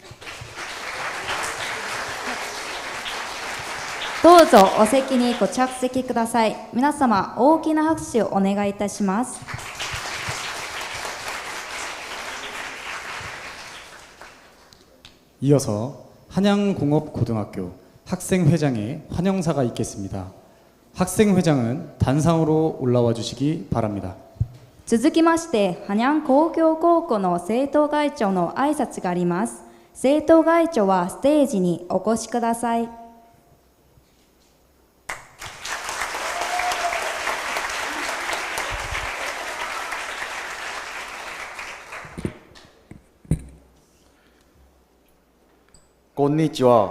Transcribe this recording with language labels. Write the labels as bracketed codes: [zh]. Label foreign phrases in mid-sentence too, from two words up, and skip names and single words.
[ja] どうぞお席にご着席ください。皆様、大きな拍手をお願いいたします。 [ko] 이어서 한양공업고등학교 학생회장의 환영사가 있겠습니다. 학생회장은 단상으로 올라와 주시기 바랍니다. [ja] 続きまして、ハニャン工業高校の生徒会長の挨拶があります。生徒会長はステージにお越しください。こんにちは。